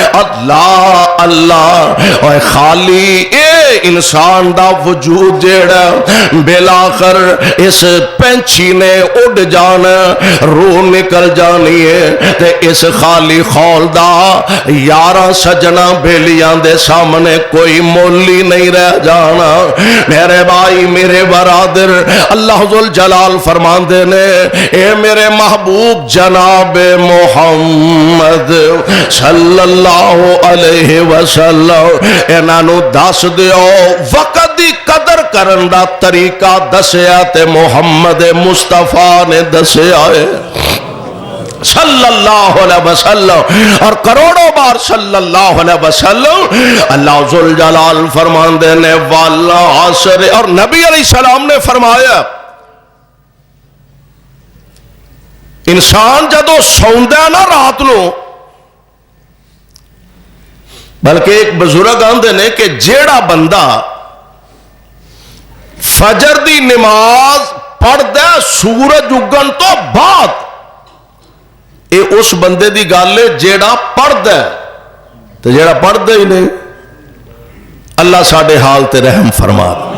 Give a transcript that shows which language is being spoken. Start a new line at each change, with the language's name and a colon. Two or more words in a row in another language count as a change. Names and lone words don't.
Punjabi: اللہ اللہ اور خالی اے انسان دا وجود جیہڑا بالآخر اس پنچھی نے اڈ جانا، روح نکل جانی اے تے اس خالی خول دا 11 سجناں بیلیاں دے سامنے کوئی مول ہی نہیں رہ جانا. میرے بھائی میرے برادر اللہ ذوالجلال فرماندے نے اے میرے محبوب جناب محمد
Arabic: صلى الله عليه وسلم
Punjabi: انہاں نوں دس دیو وقت دی قدر کرن دا طریقہ دسیا تے محمد مصطفیٰ نے دسیا اے
Arabic: صلى الله عليه وسلم.
Punjabi: اور کروڑاں بار
Arabic: صلى الله عليه وسلم
Punjabi: اللہ ذوالجلال فرماندے نے
Arabic: والعصر.
Punjabi: اور نبی علیہ السلام نے فرمایا انسان جدوں سوندا نہ رات نوں, بلکہ اک بزرگ آندے نے کہ جیہڑا بندہ فجر دی نماز پڑھدا سورج اگن توں بعد، اے اس بندے دی گل اے جیہڑا پڑھدا، تو جیہڑا پڑھدا ہی نہیں اللہ ساڈے حال تے رحم فرما.